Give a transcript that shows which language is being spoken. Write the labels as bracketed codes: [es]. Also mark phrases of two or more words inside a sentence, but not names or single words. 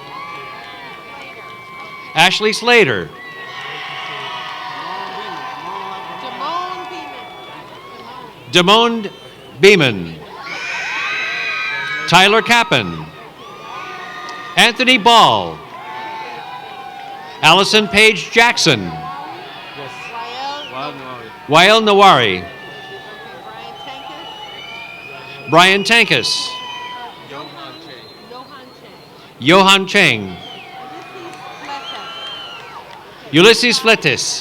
[en] Ashley Slater. Damone Beeman. Tyler Kappen. Anthony Ball. Allison Page Jackson. Wael Nawari. Brian Tankus. Johan Chang. Ulysses Fletes.